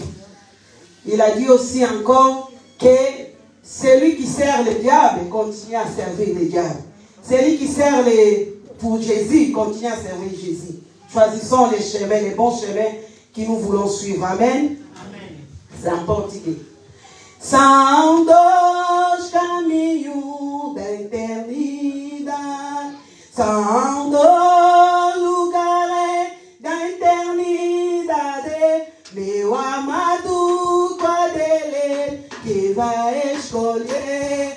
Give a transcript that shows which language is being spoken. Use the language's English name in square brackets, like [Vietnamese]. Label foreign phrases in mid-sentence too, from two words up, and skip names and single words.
[French] Il a dit aussi encore que celui qui sert le diable continue à servir le diable. Celui qui sert pour Jésus continue à servir Jésus. Choisissons les chemins, les bons chemins que nous voulons suivre. Amen. Amen. C'est en portugais. [Portuguese] São dois caminhos da eternidade. São dois lugares da eternidade. Meu amado, qual dele que vai escolher?